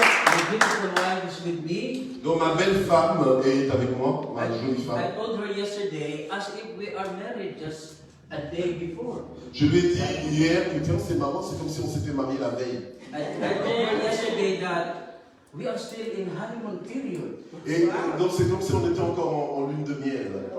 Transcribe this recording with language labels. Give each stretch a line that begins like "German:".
English: My beautiful wife is with me.
French: Donc ma belle femme est avec moi, ma jolie
English: I
French: femme.
English: told her yesterday, as if we are married just a day before.
French: Je lui ai dit hier que tiens, c'est marrant, c'est comme si on s'était mariés la veille.
English: I told her yesterday that we are still in honeymoon period.
French: Et donc c'est comme si on était encore en lune de miel.